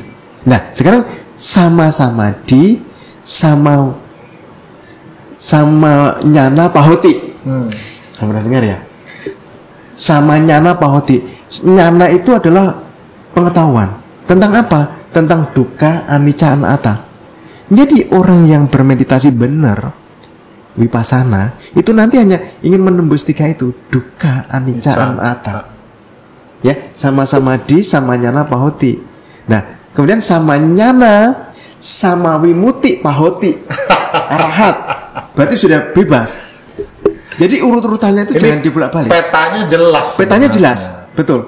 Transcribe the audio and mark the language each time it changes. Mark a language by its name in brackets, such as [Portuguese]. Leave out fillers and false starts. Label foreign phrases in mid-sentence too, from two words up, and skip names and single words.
[Indonesian] Nah, sekarang [Pali] sama-sama di sama nyana pahoti. [Indonesian] Kamu pernah dengar ya? [Pali] Sama nyana pahoti. [Indonesian] Nyana itu adalah pengetahuan. Tentang apa? Tentang [Pali] dukkha, anicca, anatta. [Indonesian] Jadi orang yang bermeditasi benar, vipassana, itu nanti hanya ingin menembus 3 itu. [Pali] Dukkha, anicca, anatta. Ya, sama-sama di, sama nyana pahoti. [Indonesian] Nah, kemudian [Pali] sama nyana, sama wimuti pahoti. [Indonesian] Arahat. Berarti sudah bebas. Jadi urut-urutannya itu jangan dibolak-balik. Petanya jelas. Petanya jelas, betul.